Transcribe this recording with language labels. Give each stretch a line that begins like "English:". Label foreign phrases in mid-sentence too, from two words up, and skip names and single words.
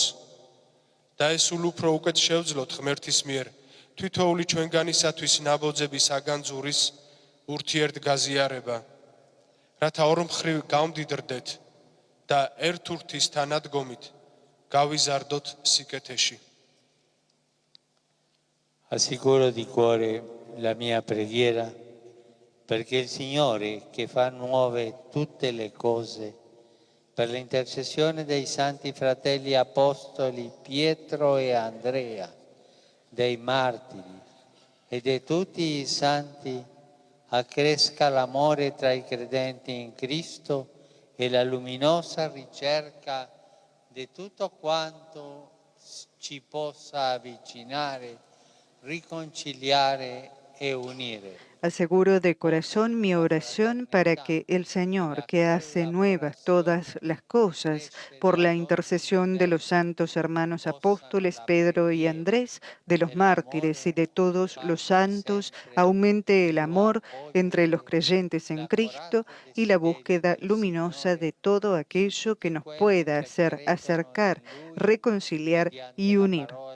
Georgian: და ეს სულ უფრო უკეთ შევძლოთ ღმერთის მიერ თითოეული ჩვენგანისათვის ნაბოძების აგანძურის ურთიერთგაზიარება, რათა ორმხრივ გავმდიდრდეთ და ერთურთის თანადგომით გავიზარდოთ სიკეთეში.
Italian: Assicuro di cuore la mia preghiera perché il Signore, che fa nuove tutte le cose, per l'intercessione dei santi fratelli apostoli Pietro e Andrea, dei martiri e di tutti i santi, accresca l'amore tra i credenti in Cristo e la luminosa ricerca di tutto quanto ci possa avvicinare, riconciliare e unire.
Spanish: Aseguro de corazón mi oración para que el Señor, que hace nuevas todas las cosas, por la intercesión de los santos hermanos apóstoles Pedro y Andrés, de los mártires y de todos los santos, aumente el amor entre los creyentes en Cristo y la búsqueda luminosa de todo aquello que nos pueda hacer acercar, reconciliar y unir.